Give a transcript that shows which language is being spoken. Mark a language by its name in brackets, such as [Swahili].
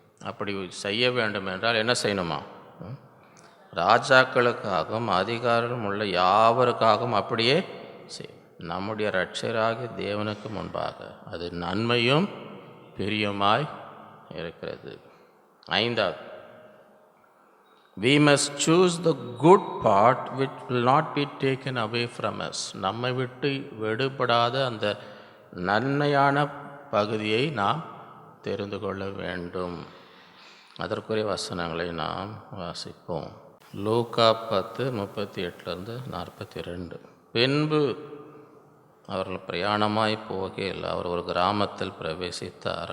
[Tamil] அப்படி செய்ய வேண்டும் என்றால் என்ன செய்யணுமா? ராஜாக்களுக்காகவும் அதிகாரம் உள்ள யாவருக்காகவும் அப்படியே செய். நம்முடைய இரட்சகராகிய தேவனுக்கு முன்பாக அது நன்மையும் பிரியமாய் இருக்கிறது. 5வது, [English] we must choose the good part which will not be taken away from us. [Tamil] நம்மை விட்டு விடுபடாத அந்த நன்மையான பகுதியை நாம் தெரிந்து கொள்ள வேண்டும். அதற்குரிய வசனங்களை நாம் வாசிப்போம். லூக்கா 10:38-42. பின்பு அவர்கள் பிரயாணமாய் போகையில் அவர் ஒரு கிராமத்தில் பிரவேசித்தார்.